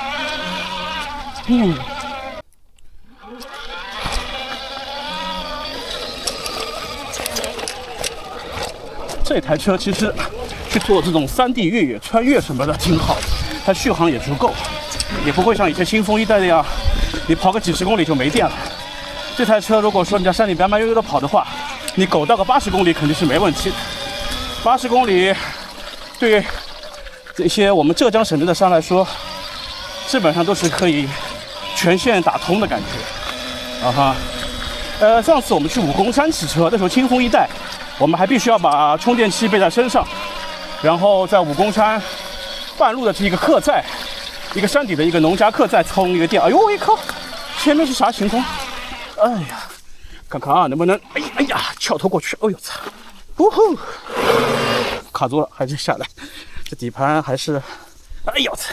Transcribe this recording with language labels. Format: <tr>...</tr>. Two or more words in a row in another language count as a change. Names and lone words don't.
<zh>这台车其實去做這種3D 越野穿越什麼的挺好的，它續航也足夠，也不會像以前清風一代那樣，你跑個幾十公里就沒電了。這台車如果說你在山裡邊慢悠悠的跑的話，你苟到個80公里肯定是沒問題的。80公里對這些我們浙江省內的山來說，基本上都是可以全線打通的感覺。上次我們去武功山騎車，那時候清風一代。我們還必須要把充電器背在身上，然後在武功山半路的這個客棧，一個山底的一個農家客棧充一個電。哎呦我一靠，前面是啥情況？哎呀，看看啊，能不能哎呀翹頭過去？哎呦操！卡住了，還是下來。這底盤還是，哎呦操！</zh>